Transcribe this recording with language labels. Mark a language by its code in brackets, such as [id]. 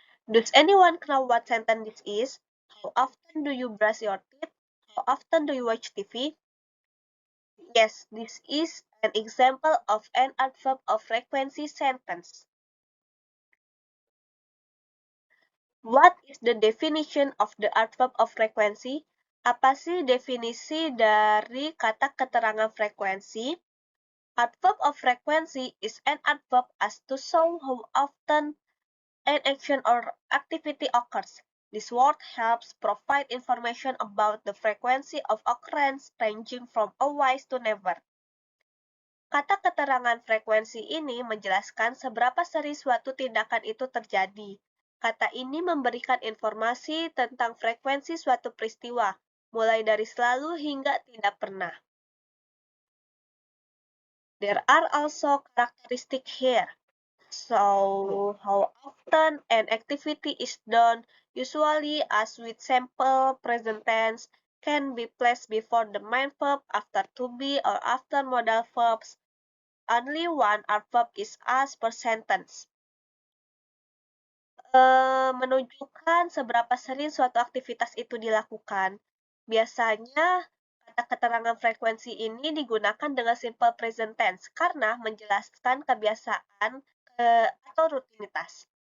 [en] Does anyone know what sentence this is? How often do you brush your teeth? How often do you watch TV? Yes, this is an example of an adverb of frequency sentence. What is the definition of the adverb of frequency? [id] Apa sih definisi dari kata keterangan frekuensi? [en] Adverb of frequency is an adverb as to show how often an action or activity occurs. This word helps provide information about the frequency of occurrence ranging from always to never. [id] Kata keterangan frekuensi ini menjelaskan seberapa sering suatu tindakan itu terjadi. Kata ini memberikan informasi tentang frekuensi suatu peristiwa, mulai dari selalu hingga tidak pernah. [en] There are also characteristics here. So, how often an activity is done, usually as with simple present tense, can be placed before the main verb, after to be, or after modal verbs. Only one adverb is asked per sentence. [id] Menunjukkan seberapa sering suatu aktivitas itu dilakukan. Biasanya, kata keterangan frekuensi ini digunakan dengan simple present tense karena menjelaskan kebiasaan atau rutinitas.